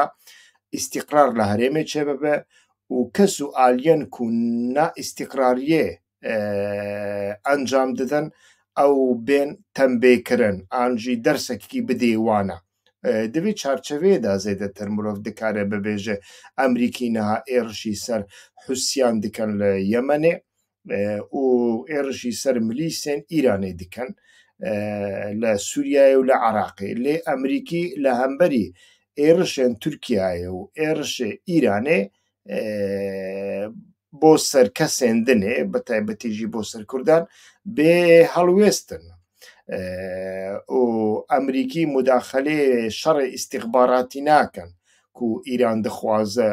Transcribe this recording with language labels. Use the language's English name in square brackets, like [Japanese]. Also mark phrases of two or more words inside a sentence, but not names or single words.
[Kurdish] îstîqrar li herêmê çêbibe û kes û aliyên ku naîstîqrariyê encam didin ew bên tembêkirin an jî dersekekî bidê wan e di vê çarçeveyê de zêdetir mirov dikare bibêje Emerîkî niha êrişî ser Husyan dikin li Yemenê و ئێڕشی سەر ملیسێن ئیرانێ دکەن لە سووریای و لە عراقی لێ ئەمریکی لە هەمبەری ئێڕشێن تورکایە و ئێڕشێ ئیرانێ بۆ سەرکەسێندنێ بە تایبەتیژی بۆ سەرکوردان بێ هەڵوێستن و ئەمریکی مداخلێ شەڕی ئیستیخباراتی ناکەن و ئیران دەخوازە